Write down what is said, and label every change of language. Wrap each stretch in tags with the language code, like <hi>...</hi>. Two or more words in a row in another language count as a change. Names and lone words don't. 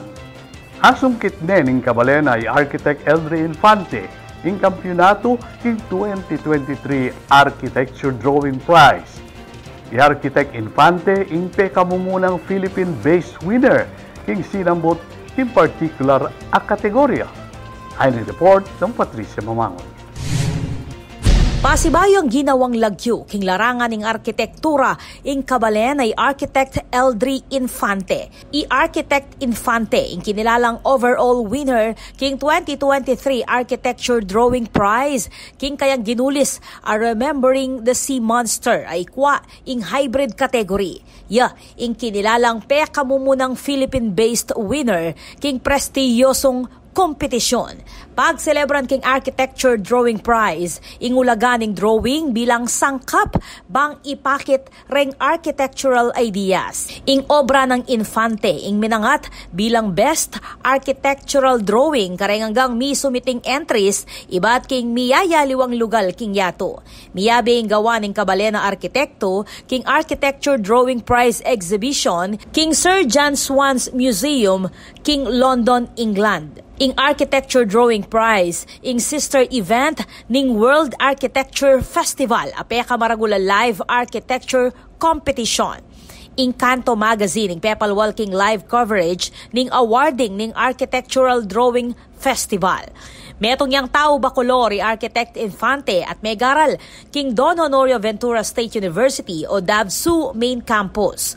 <pam>Hasungkit ning Kabalen ay Architect Eldre Infante ing kampyonato ing 2023 Architecture Drawing Prize. Si Architect Infante ing pekamumunang</pam> <en>Philippine-based winner</en> <pam>king sinambot in particular a kategorya. Ay report ng Patricia Mamangon. Pasibayong ginawang lagyo king larangan ng arkitektura ing Kabalen ay Architect Eldre Infante. I-Architect Infante ing kinilalang</pam> <en>overall winner</en> <pam>king 2023 Architecture Drawing Prize king kayang ginulis a Remembering the Sea Monster ay kwa ing</pam> <en>hybrid category.</en> <pam>Ing kinilalang pekamumunang</pam> <en>Philippine-based winner</en> <pam>king prestiyosong kompetisyon. Pagselebran king Architecture Drawing Prize, ingulaganing drawing bilang sangkap bang ipakit reng</pam> <en>architectural ideas.</en> <pam>Ing obra ng Infante, ing minangat bilang</pam> <en>Best Architectural Drawing,</en> <pam>kareng hanggang mi sumiting entries, iba't king miyayaliwang lugal king yato. Miyabe ing gawa ng Kabalen na arkitekto, king Architecture Drawing Prize Exhibition, king Sir John Swan's Museum, king London, England. Ing Architecture Drawing Prize, ing</pam> <en>sister event</en> <pam>ning World Architecture Festival, apeka maragula</pam> <en>live architecture competition.</en> <pam>Ing Kanto Magazine, ing Pepalwal king</pam> <en>live coverage</en> <pam>ning awarding ning Architectural Drawing Festival. Metong yang tao Bacolor, Architect Infante at Megaral, king Don Honorio Ventura State University o DAVSU Main Campus.</pam>